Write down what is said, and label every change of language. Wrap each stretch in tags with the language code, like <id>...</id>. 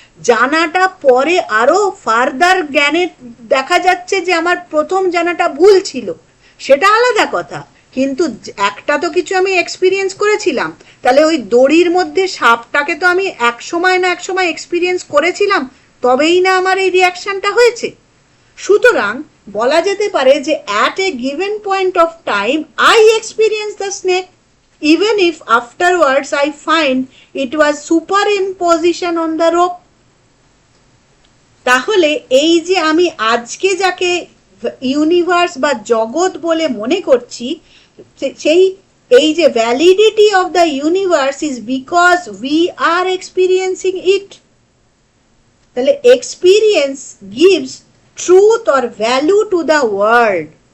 <bn>জানাটা পরে আরো ফার্দার জ্ঞানে দেখা যাচ্ছে যে আমার প্রথম জানাটা ভুল ছিল, সেটা আলাদা কথা, কিন্তু একটা তো কিছু আমি এক্সপিরিয়েন্স করেছিলাম। তাহলে ওই দড়ির মধ্যে সাপটাকে তো আমি এক সময় না এক সময় এক্সপিরিয়েন্স করেছিলাম, তবেই না আমার এই রিয়াকশনটা হয়েছে। সুতরাং বলা যেতে পারে যে</bn> <en>at a given point of time I experience the snake, even if afterwards I find it was superimposition on the rope.</en> <bn>তাহলে এই যে আমি আজকে যাকে ইউনিভার্স বা জগৎ বলে মনে করছি, সেই এই যে</bn> <en>Validity of the universe is because we are experiencing it.</en> <bn>তাহলে</bn> <en>Experience gives truth or value to the world.</en>